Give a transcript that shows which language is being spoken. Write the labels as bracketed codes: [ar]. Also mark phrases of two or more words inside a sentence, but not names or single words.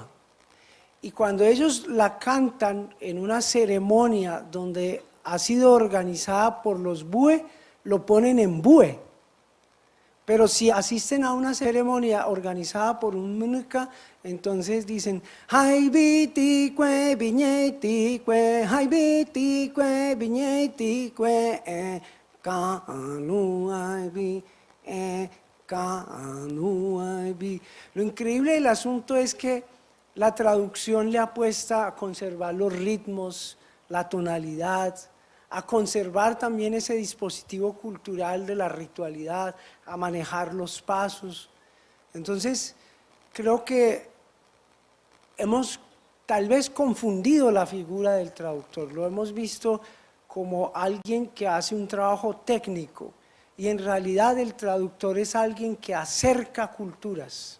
[es] Y cuando ellos la cantan en una ceremonia donde ha sido organizada por los Bue, lo ponen en Bue. Pero si asisten a una ceremonia organizada por un Menuca, entonces dicen Haibiti-kwe, biñeti-kwe, Haibiti-kwe, biñeti-kwe, Kanu Aibi, Kanu Aibi. Lo increíble del asunto es que la traducción le apuesta a conservar los ritmos, la tonalidad, a conservar también ese dispositivo cultural de la ritualidad, a manejar los pasos. Entonces, creo que hemos tal vez confundido la figura del traductor, lo hemos visto como alguien que hace un trabajo técnico y en realidad el traductor es alguien que acerca culturas.